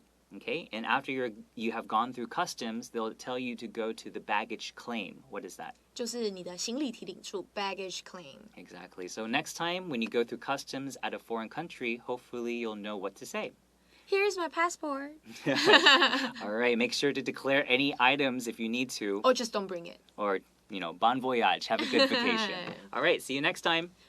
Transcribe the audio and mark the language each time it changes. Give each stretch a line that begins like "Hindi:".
English: Okay, and after you have gone through customs, they'll tell you to go to the baggage claim. What is that?
Chinese: 就是你的行李提领处 baggage claim.
English: Exactly. So next time when you go through customs at a foreign country, hopefully you'll know what to say. Here's my passport. All right, make sure to declare any items if you need to. Or just don't bring it. Or, bon voyage. Have a good vacation. All right, see you next time.